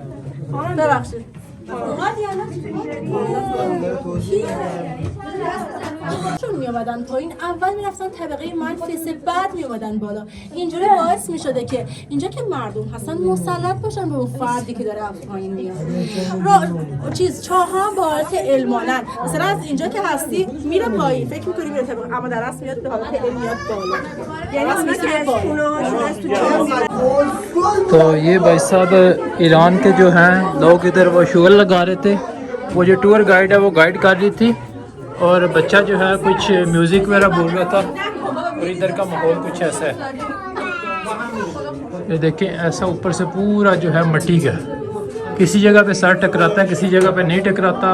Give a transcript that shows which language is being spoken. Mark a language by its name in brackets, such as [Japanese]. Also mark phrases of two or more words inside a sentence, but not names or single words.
[Persian] ببخشید چون می اومدن پایین، اول میرفتن طبقه منفیسه، بعد می اومدن بالا. اینجوری باعث می شده که اینجا که مردم هستن مسلط باشن به اون فردی که داره از پایین میاد. چاها هم با حالت علمانن، مثلا از اینجا که هستی میره پایین، فکر میکنی میره طبقه، اما در اصل میاد به حالت علم میاد بالا. یعنی از [Hindi] तो ये भाई साहब ईरान के जो हैं लोग इधर वो शुगर लगा रहे थे। वो जो [English] tour guide [Hindi] है वो गाइड कर रही थी और बच्चा जो है कुछ म्यूज़िक वगैरह बोल रहा था। और इधर का माहौल कुछ ऐसा है, ये देखें ऐसा ऊपर से पूरा जो है मिट्टी का, किसी जगह पे सर टकराता है, किसी जगह पे नहीं टकराता।